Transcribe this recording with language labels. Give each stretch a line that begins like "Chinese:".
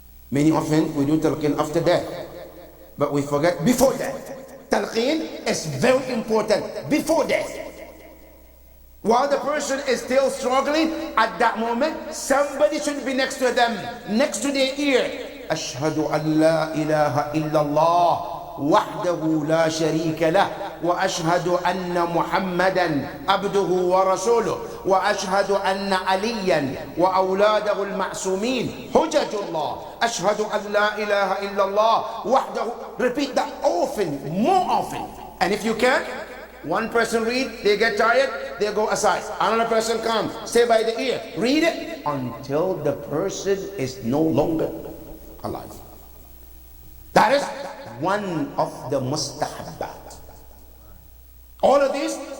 English: Many often we do talqeen after death, but we forget before death. Talqeen is very important before death. While the person is still struggling, at that moment, somebody should be next to them, next to their ear.
Arabic: Ashhadu an la ilaha illallah. وحده لا شريك له وأشهد أن محمدا عبده ورسوله وأشهد أن عليا وأولاده المعصومين حجج الله أشهد أن لا إله إلا الله وحده.
English: Repeat that often, more often. And if you can, one person read, they get tired, they go aside. Another person comes, stay by the ear, read it until the person is no longer alive. That is one of the mustahabbat. All of this